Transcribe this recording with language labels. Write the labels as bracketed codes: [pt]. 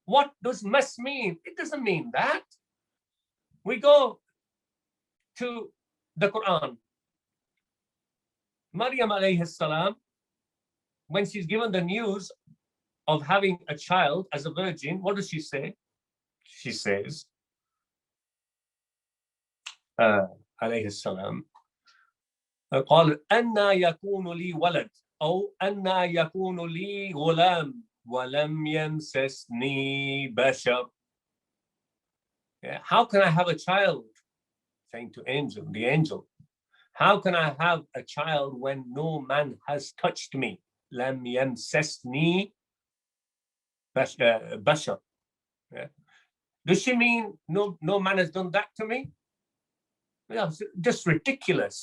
[en] What does mas mean? It doesn't mean that. We go to the Quran. Maryam alayhi salam, when she's given the news of having a child as a virgin, what does she say? She says, alayhi salam, [ar] قال أنا يكون لي ولد أو أنا يكون لي غلام ولم يمسسني بشر. [en] How can I have a child? Saying to the angel, how can I have a child when no man has touched me? [ar] لم يمسسني بشر. [en] Does she mean no man has done that to me? Well, just ridiculous.